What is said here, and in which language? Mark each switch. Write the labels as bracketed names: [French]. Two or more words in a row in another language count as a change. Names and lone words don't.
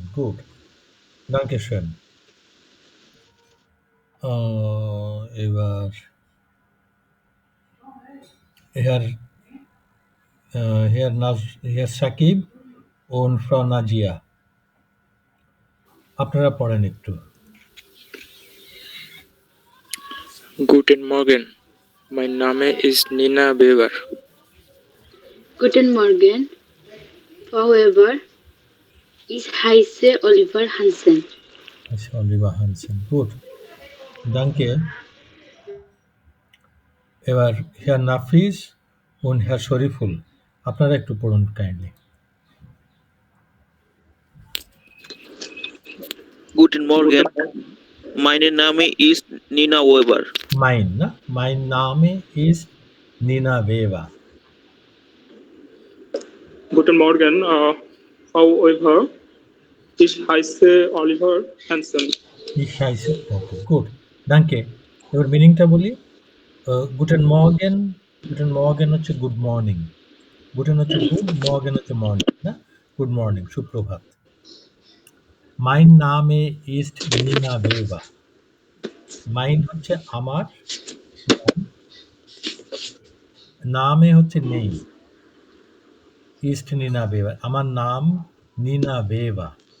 [German] Gut. Danke schön. এবার Herr Shakib und Frau Najia. [Bangla] আপনারা পড়েন একটু। [German] Guten Morgen, mein Name ist Nina Weber. Guten Morgen, Frau Weber. Ich heiße Oliver Hansen. আচ্ছা, Oliver Hansen. Gut. Danke. [Bangla] এবার [German] Herr Nafis und Herr শরীফুল, [Bangla] আপনারা একটু পড়ুন কাইন্ডলি। [German] Guten Morgen, mein Name ist Nina Weber. Mein Name ist Nina Weber. Guten Morgen, Frau Weber. Ich heiße Oliver Hansen. Ich heiße okay, gut. Danke. [Bangla] এবার মিনিংটা বলি। [German] Guten Morgen, Guten Morgen [Bangla] হচ্ছে [English] good morning. [Bangla] Guten হচ্ছে গুড, মর্গেন হচ্ছে মর্নিং, না? [English] good morning, [Bangla] সুপ্রভাত। [German] Mein Name ist Nina Weber. [Bangla] Mein হচ্ছে আমার, নামে হচ্ছে নেই, [German] ist Nina Weber, [Bangla] আমার নাম Nina Weber.